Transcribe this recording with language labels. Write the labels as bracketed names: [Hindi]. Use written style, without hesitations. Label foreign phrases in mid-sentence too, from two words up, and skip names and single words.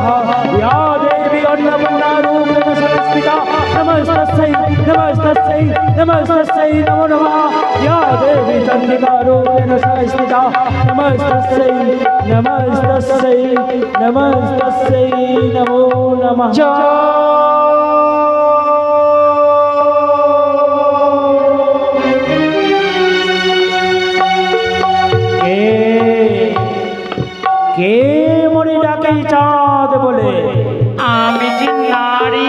[Sanskrit] या देवी अन्नपूर्णारूपेण संस्थिता नमस्तस्यै नमस्तस्यै नमस्तस्यै नमो नमः। या देवी चण्डिकारूपेण संस्थिता नमस्तस्यै नमस्तस्यै नमस्तस्यै नमो नमः। [Bangla] কে মনে ডাকে চাঁদ বলে? আমি যে নারী।